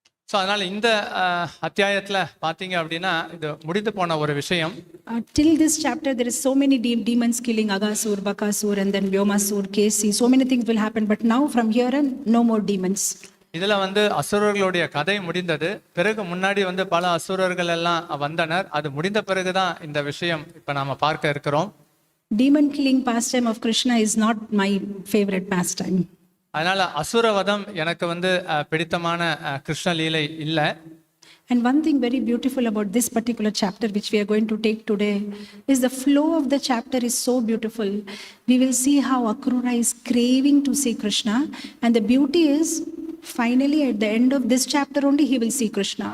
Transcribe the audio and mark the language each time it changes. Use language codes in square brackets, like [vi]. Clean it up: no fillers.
[ta] So அதனால் இந்த அத்தியாயத்தில் பார்த்தீங்க அப்படின்னா இது முடிந்து போன ஒரு விஷயம். [en] Till this chapter, there is so many demons killing Agasur, Bakasur, and then Vyomasur, Kesi. So many things will happen. But now from here on, no more demons. [ta] இதுல வந்து அசுரர்களுடைய கதை முடிந்தது. பிறகு முன்னாடி வந்து பல அசுரர்கள் எல்லாம் வந்தனர். அது முடிந்த பிறகுதான் இந்த விஷயம் இப்ப நாம பார்க்க இருக்கிறோம். [en] Demon killing pastime of Krishna is not my favorite pastime. [ta] அதனால அசுரவதம் எனக்கு வந்து பிடித்தமான கிருஷ்ண லீலை இல்ல. [en] And one thing very beautiful about this particular chapter which we are going to take today is the flow of the chapter is so beautiful. We will see how Akrura is craving to see Krishna, and the beauty is finally at the end of this chapter only he will see Krishna.